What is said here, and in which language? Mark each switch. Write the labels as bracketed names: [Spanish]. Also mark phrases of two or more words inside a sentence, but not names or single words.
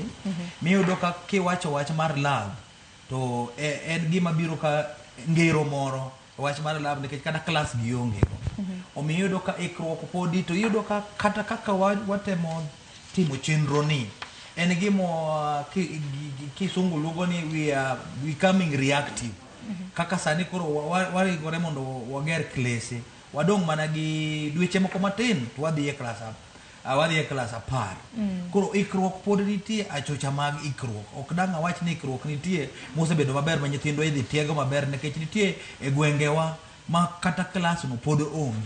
[Luo (Kenya and Tanzania)] Miyudo ka kiwacho wach mar lab to en gima biro ka ngero moro wach mar lab nikech kata klas gi onge. Omiyo iyudo ka ikruok podi to iyudo ka kata kaka watemo timo chenro ni en gimo kisungu luongo ni [English] we are becoming reactive. [Luo (Kenya and Tanzania)] Kaka sani koro warigore mondo wager klese wadong' mana gi dweche moko matin to wadhi e klas 10. Koro ikruok pod nitie achocha mag ikruok. Ok dang' awach ni ikruok nitie mosebedo maber ma nyithindo idhi tiego maber nikech nitie e gwengewa ma kata klas no pod onge.